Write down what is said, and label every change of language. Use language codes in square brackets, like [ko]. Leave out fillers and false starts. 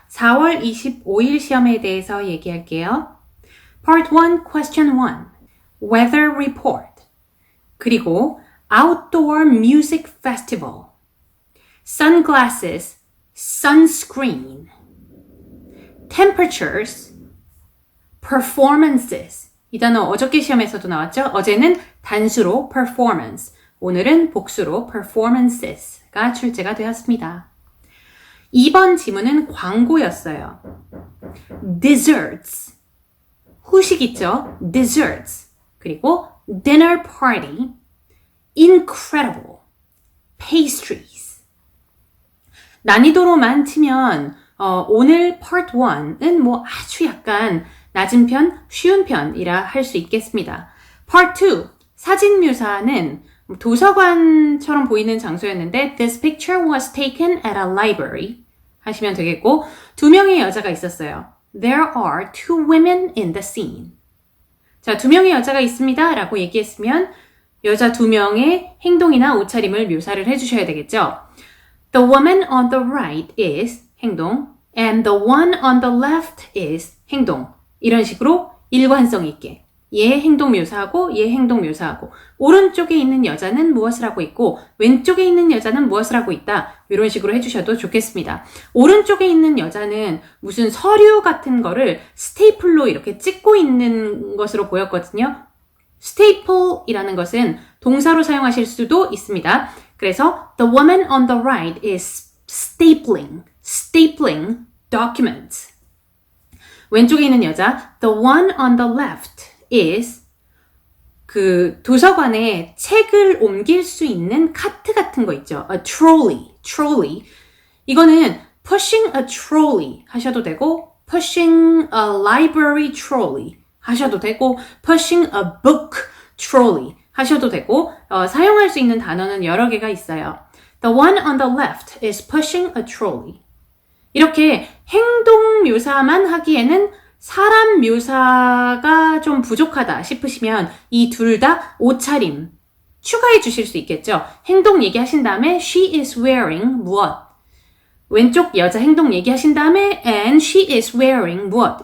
[ko] 4월 25일 시험에 대해서 얘기할게요. [en] Part 1, Question 1. Weather Report. [ko] 그리고 [en] Outdoor Music Festival. Sunglasses, Sunscreen. Temperatures, Performances. [ko] 이 단어 어저께 시험에서도 나왔죠? 어제는 단수로 performance, 오늘은 복수로 performances가 출제가 되었습니다. 2번 지문은 광고였어요. Desserts, 후식 있죠? [en] Desserts. [ko] 그리고 [en] dinner party, incredible, pastries. [ko] 난이도로만 치면 오늘 part 1은 아주 약간 낮은 편, 쉬운 편이라 할 수 있겠습니다. part 2, 사진 묘사는 도서관처럼 보이는 장소였는데 [en] This picture was taken at a library [ko] 하시면 되겠고, 두 명의 여자가 있었어요. [en] There are two women in the scene. [ko] 자, 두 명의 여자가 있습니다 라고 얘기했으면 여자 두 명의 행동이나 옷차림을 묘사를 해주셔야 되겠죠. [en] The woman on the right is 행동 and the one on the left is 행동. [ko] 이런 식으로 일관성 있게 얘 행동 묘사하고 얘 행동 묘사하고 오른쪽에 있는 여자는 무엇을 하고 있고 왼쪽에 있는 여자는 무엇을 하고 있다. 이런 식으로 해주셔도 좋겠습니다. 오른쪽에 있는 여자는 무슨 서류 같은 거를 스테이플로 이렇게 찍고 있는 것으로 보였거든요. staple이라는 것은 동사로 사용하실 수도 있습니다. 그래서 [en] the woman on the right is stapling documents. [ko] 왼쪽에 있는 여자 [en] the one on the left is [ko] 그 도서관에 책을 옮길 수 있는 카트 같은 거 있죠. [en] A trolley. [ko] 이거는 [en] pushing a trolley [ko] 하셔도 되고 [en] pushing a library trolley [ko] 하셔도 되고 [en] pushing a book trolley [ko] 하셔도 되고 사용할 수 있는 단어는 여러 개가 있어요. [en] The one on the left is pushing a trolley. [ko] 이렇게 행동 묘사만 하기에는 사람 묘사가 좀 부족하다 싶으시면 이 둘 다 옷차림 추가해 주실 수 있겠죠. 행동 얘기하신 다음에 [en] she is wearing [ko] 무엇. 왼쪽 여자 행동 얘기하신 다음에 [en] and she is wearing [ko] 무엇.